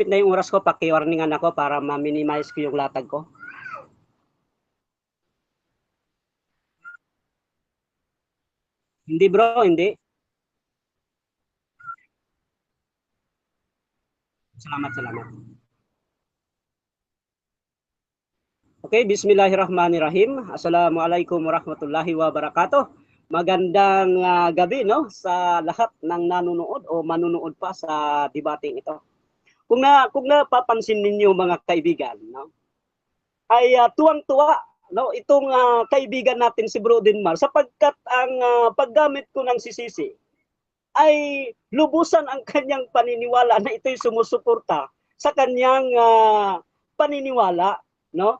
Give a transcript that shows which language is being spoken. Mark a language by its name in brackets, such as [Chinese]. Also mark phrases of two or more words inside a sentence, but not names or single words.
[Filipino] na yung oras ko, paki-warningan ako para ma-minimize ko yung latag ko. Hindi bro, hindi. Salamat, salamat. Okay, bismillahirrahmanirrahim. [Arabic] السلام عليكم ورحمة الله وبركاته. [Filipino] Magandang gabi no sa lahat ng nanonood o manunood pa sa debating ito. Kung napapansin ninyo mga kaibigan, no, ay tuwang-tuwa no itong kaibigan natin si Bro Denmar sapagkat ang paggamit ko ng sisisi ay lubusan ang kanyang paniniwala na ito'y sumusuporta sa kanyang paniniwala, no?